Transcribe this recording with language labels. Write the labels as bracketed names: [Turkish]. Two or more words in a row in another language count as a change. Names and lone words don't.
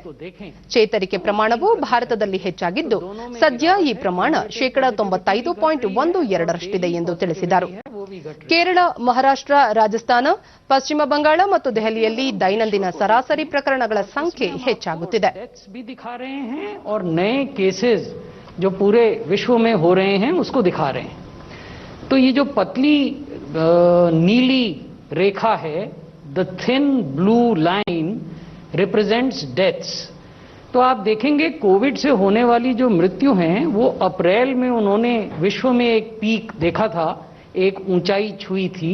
[Kannada] ಚೇತರಿಕೆ ಪ್ರಮಾಣವು ಭಾರತದಲ್ಲಿ ಹೆಚ್ಚಾಗಿದ್ದು, ಸದ್ಯ ಈ ಪ್ರಮಾಣ 95.12ರಷ್ಟಿದೆ ಎಂದು ತಿಳಿಸಿದರು. ಕೇರಳ, ಮಹಾರಾಷ್ಟ್ರ, ರಾಜಸ್ಥಾನ, ಪಶ್ಚಿಮ ಬಂಗಾಳ ಮತ್ತು ದೆಹಲಿಯಲ್ಲಿ ದೈನಂದಿನ ಸರಾಸರಿ ಪ್ರಕರಣಗಳ ಸಂಖ್ಯೆ ಹೆಚ್ಚಾಗುತ್ತಿದೆ. [Hindi] दिखा रहे हैं और नए केसेस जो पूरे विश्व में हो रहे हैं उसको दिखा रहे हैं. तो ये जो पतली नीली रेखा है, [English] the thin blue line represents deaths. [Hindi] तो आप देखेंगे कोविड से होने वाली जो मृत्यु हैं वो अप्रैल में उन्होंने विश्व में एक पीक देखा था, एक ऊंचाई छुई थी.